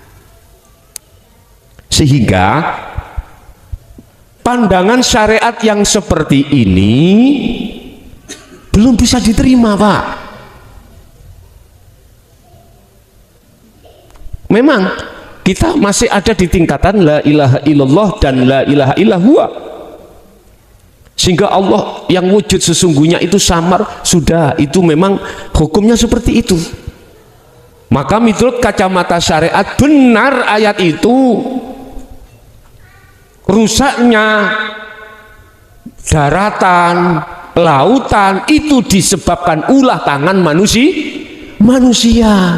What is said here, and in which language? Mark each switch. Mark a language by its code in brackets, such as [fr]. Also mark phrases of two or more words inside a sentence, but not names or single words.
[id] Sehingga pandangan syariat yang seperti ini belum bisa diterima, Pak. Memang kita masih ada di tingkatan [ar] لا إله إلا الله [id] dan [ar] لا إله إلا هو, [id] sehingga Allah yang wujud sesungguhnya itu samar, sudah, itu memang hukumnya seperti itu. Maka menurut kacamata syariat benar ayat itu. Rusaknya daratan, lautan itu disebabkan ulah tangan manusia.